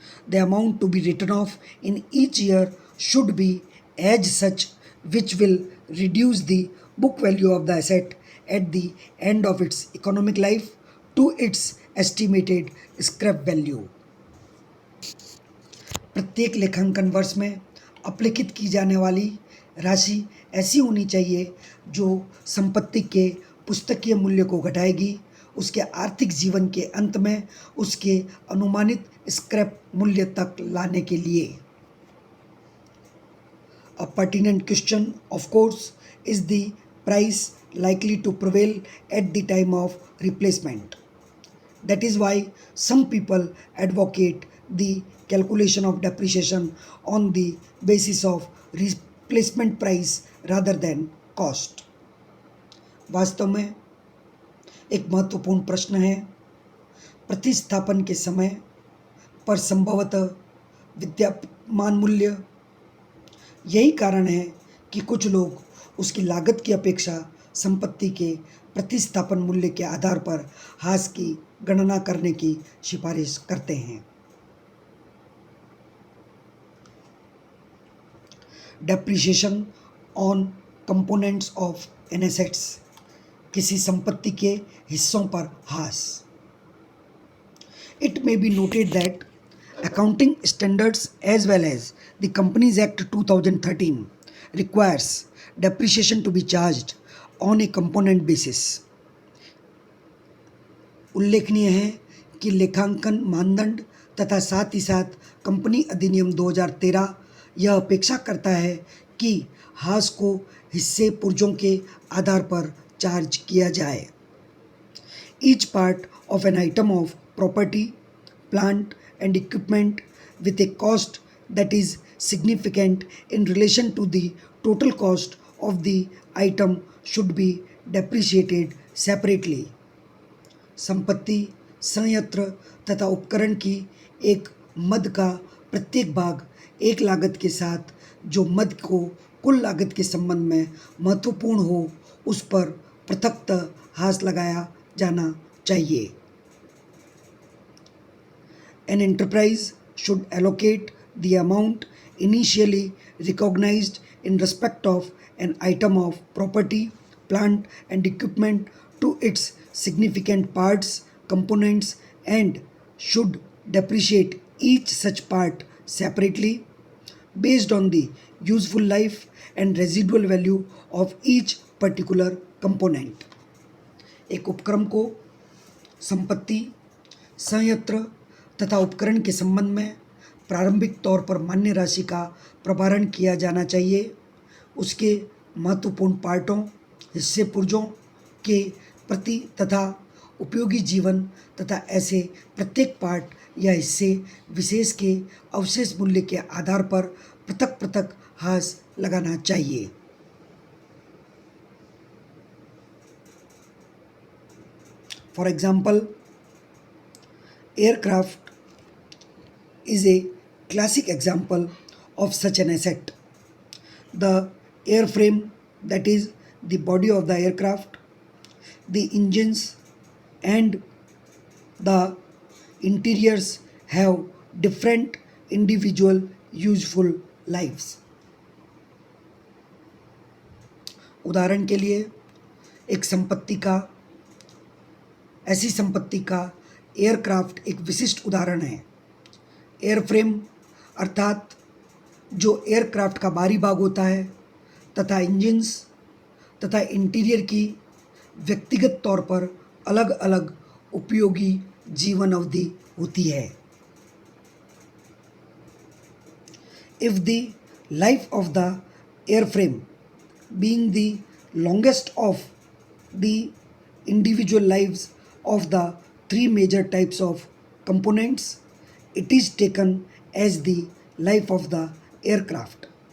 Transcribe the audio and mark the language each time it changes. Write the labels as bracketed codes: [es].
[en] The amount to be written off in each year should be as such which will reduce the book value of the asset at the end of its economic life to its estimated scrap value. [hi] प्रत्येक लेखांकन वर्ष में अपलिखित की जाने वाली राशि ऐसी होनी चाहिए जो संपत्ति के पुस्तकीय मूल्य को घटाएगी उसके आर्थिक जीवन के अंत में उसके अनुमानित स्क्रैप मूल्य तक लाने के लिए। [en] A pertinent question, of course, is the price likely to prevail at the time of replacement. That is why some people advocate the calculation of depreciation on the basis of replacement price rather than cost. [hi] वास्तव में एक महत्वपूर्ण प्रश्न है, प्रतिस्थापन के समय पर संभवतः विद्यमान मूल्य। यही कारण है कि कुछ लोग उसकी लागत की अपेक्षा संपत्ति के प्रतिस्थापन मूल्य के आधार पर हास की गणना करने की सिफारिश करते हैं। [en] depreciation on components of an assets, [hi] किसी संपत्ति के हिस्सों पर हास। [en] It may be noted that accounting standards as well as the Companies Act 2013 requires depreciation to be charged on a component basis. [hi] उल्लेखनीय है कि लेखांकन मानदंड तथा साथ ही साथ कंपनी अधिनियम 2013 यह अपेक्षा करता है कि हास को हिस्से पुर्जों के आधार पर चार्ज किया जाए। [en] Each part of an item of property, plant and equipment with a cost that is significant in relation to the total cost of the item should be depreciated separately. [hi] संपत्ति, संयंत्र तथा उपकरण की एक मद का प्रत्येक भाग एक लागत के साथ जो मद को कुल लागत के संबंध में महत्वपूर्ण हो उस पर पृथकतः हाथ लगाया जाना चाहिए। [en] An enterprise should allocate the amount initially recognized in respect of an item of property, plant and equipment to its significant parts, components and should depreciate each such part separately based on the useful life and residual value of each particular component। [hi] एक उपक्रम को संपत्ति, संयंत्र तथा उपकरण के संबंध में प्रारंभिक तौर पर मान्य राशि का प्रभारण किया जाना चाहिए। उसके महत्वपूर्ण पार्टों, हिस्से पुर्जों के प्रति तथा उपयोगी जीवन तथा ऐसे प्रत्येक पार्ट या हिस्से विशेष के अवशेष मूल्य के आधार पर पृथक पृथक हाथ लगाना चाहिए। [en] For example, aircraft is a classic example of such an asset. The airframe, that is the body of the aircraft, the engines and the interiors have different individual useful lives। [hi] उदाहरण के लिए एक संपत्ति का ऐसी संपत्ति का एयरक्राफ्ट एक विशिष्ट उदाहरण है। एयरफ्रेम अर्थात जो एयरक्राफ्ट का बाहरी भाग होता है तथा इंजन्स तथा इंटीरियर की व्यक्तिगत तौर पर अलग अलग उपयोगी जीवन अवधि होती है। [en] If the life of the airframe being the longest of the individual lives of the three major types of components, it is taken as the life of the aircraft.